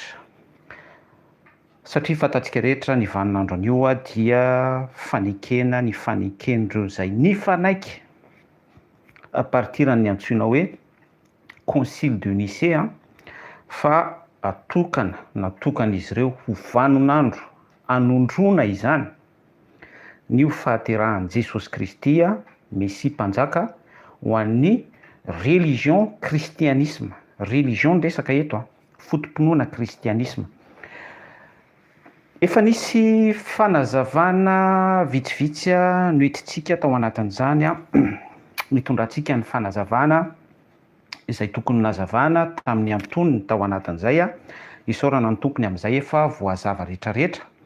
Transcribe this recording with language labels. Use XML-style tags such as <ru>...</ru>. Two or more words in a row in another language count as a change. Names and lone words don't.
<mg>Satria fantatsika rehetra ny vaninandro anio dia fanekena ny faneken'ireo izay nifanaiky</mg> <fr>à partir</fr> <mg>ny antsoina hoe Concile de Nicée, fa natokana izy ireo ho vaninandro hanondrona izany ny ho fahaterahan'i Jesosy Kristy, Messia mpanjaka, ho an'ny</mg> <fr>religion christianisme.</fr> <mg>Religion ndresaka eto, fotom-pinoana christianisme. Efa nisy fanazavana vitsivitsy no hitintsika tao anatin'izany, mitondrantsika ny fanazavana izay tokony nazavana tamin'ny antonony tao anatin'izay, isaorana ny tompony amin'izay efa voazava rehetrarehetra.</mg>